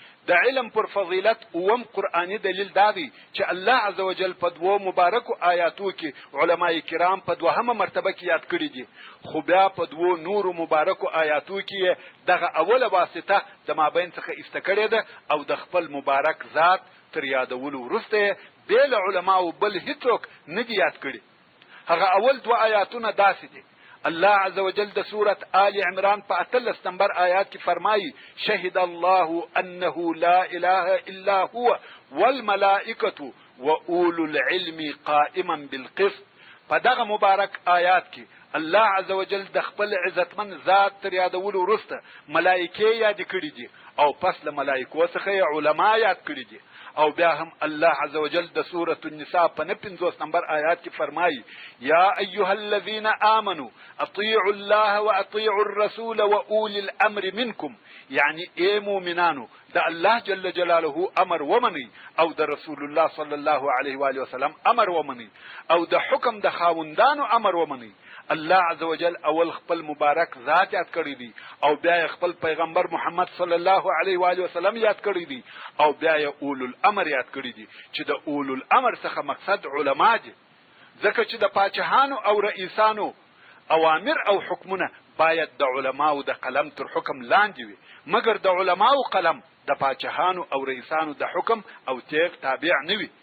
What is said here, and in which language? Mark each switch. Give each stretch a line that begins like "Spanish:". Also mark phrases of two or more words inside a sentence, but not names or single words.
Pashto: د علم پر فضیلت اوم قرآني دلیل دا دی چې الله عزوجل په دوو مبارکو آیاتو کې علماء کرام په دوهمه مرتبه کې یاد کړي دي، خو بیا په دوو نورو مبارکو آیاتو کې دغه اوله واسطه د مابین څخه ایسته کړې ده او د خپل مبارک ذات تر یادولو وروسته بې له علماو بل هیڅوک نه دي یاد کړي. هغه اول دوه آیاتونه داسې دي. الله
Arabic: عز وجل
Pashto: د سورة آل عمران په 18 نمبر آیات کې فرمایي:
Arabic: شهد الله انه لا اله الا هو والملائکة واولو العلم قائما بالقسط.
Pashto: په دغه مبارک آیات کې الله
Arabic: عز وجل
Pashto: د خپل عزتمن ذات تر یادولو وروسته ملائکه یاد کړي دي او پس له ملائکو څخه علما یاد کړي دي. او بیا هم الله
Arabic: عز وجل
Pashto: د سورة النساء په 50 نمبر آیات کې فرمایي:
Arabic: یا ایها الذین آمنوا اطیعوا الله واطیعوا الرسول واولی الامر منکم.
Pashto: یعنی ای مؤمنانو د الله
Arabic: جل جلاله
Pashto: امر ومني او د رسول الله
Arabic: صلی الله علیه و آله وسلم
Pashto: امر ومني او د حکم د خاوندانو امر ومني. الله
Arabic: عز وجل
Pashto: اول خپل مبارک ذات یاد کړی دی او بیا خپل پیغمبر محمد
Arabic: صلی الله علیه و آله وسلم
Pashto: یاد کړی دی او بیا
Arabic: اولو الامر
Pashto: یاد کړی دی چې د
Arabic: اولو الامر
Pashto: څخه مقصد علما دي، ځکه چې د پاچاهانو او رئیسانو اوامر او حکمونه باید د علماو د قلم تر حکم لاندې وي، مګر د علماو قلم د پاچاهانو او رئیسانو د حکم او تیغ تابع نه وي.